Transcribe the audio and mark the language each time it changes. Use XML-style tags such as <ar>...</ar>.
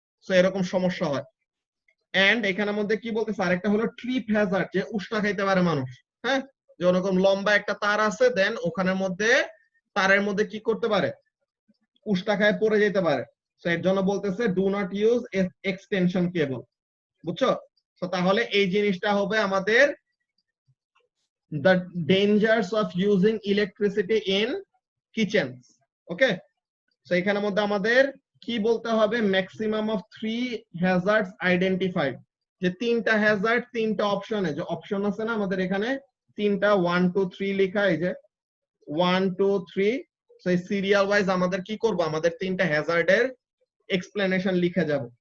<bn>So এরকম সমস্যা হয়। এন্ড এখানের মধ্যে কি বলতেছে, আরেকটা হলো ট্রিপ হ্যাজার্ড, যে উষ্টা খাইতে পারে মানুষ। হ্যাঁ, যে ওরকম লম্বা একটা তার আছে, দেন ওখানের মধ্যে তারের মধ্যে কি করতে পারে, উষ্টা খায় পড়ে যেতে পারে। তো এর জন্য বলতেছে</bn> <en>Do not use extension cable.</en> <bn>বুঝছো? তো তাহলে এই জিনিসটা হবে আমাদের</bn> <en>the dangers of using electricity in kitchens.</en> <bn>Okay, so এখানের মধ্যে আমাদের কি বলতে হবে,</bn> <en>maximum of 3 hazards identified,</en> <bn>যে তিনটা হ্যাজার্ড, তিনটা অপশনে, যে অপশন আছে না আমাদের এখানে তিনটা 1 2 3 লেখা, এই যে 1 2 3। সো এই সিরিয়াল ওয়াইজ আমাদের কি করব, আমাদের তিনটা হ্যাজার্ডের এক্সপ্লেনেশন লিখে যাব।</bn>